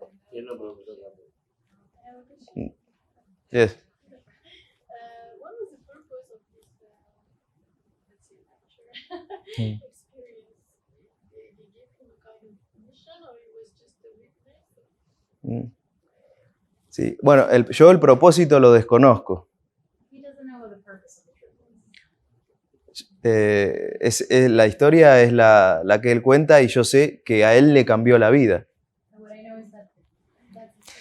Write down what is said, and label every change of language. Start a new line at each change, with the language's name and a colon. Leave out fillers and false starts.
Spanish: ¿Quién lo preguntó también?
English: Yes. What was the purpose of this, let's say, lecture Hmm. experience? Did you give him a kind of mission, or it was just a witness? Mm. Sí.
Spanish: Bueno, yo el propósito lo desconozco.
English: He doesn't know what the purpose of the trip was.
Spanish: La historia es la que él cuenta y yo sé que a él le cambió la vida.
English: And what I know is that that's